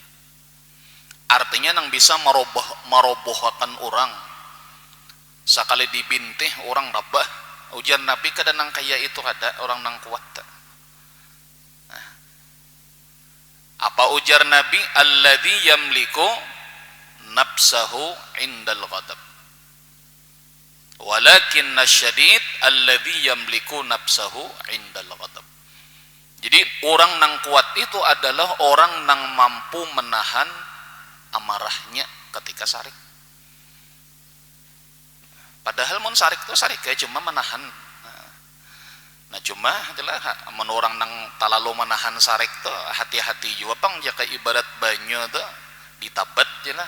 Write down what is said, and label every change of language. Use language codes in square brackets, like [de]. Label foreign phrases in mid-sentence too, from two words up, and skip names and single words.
[bjn] Artinya nang bisa merobohkan orang. Sekali dibintih orang rabah. Ujar Nabi kada nang kaya itu ada orang nang kuat. Apa ujar Nabi? [ar] الذي يملك نفسه عند الغضب. ولكن الشديد الذي يملك نفسه عند الغضب. [bjn] Jadi orang nang kuat itu adalah orang nang mampu menahan amarahnya ketika sarik. Padahal mun sarik itu sarik kayak cuma menahan. Nah cuma itulah mun orang nang talalu menahan sarik tuh hati-hati juga Bang, jaka ibarat banyu tuh ditabat je lah.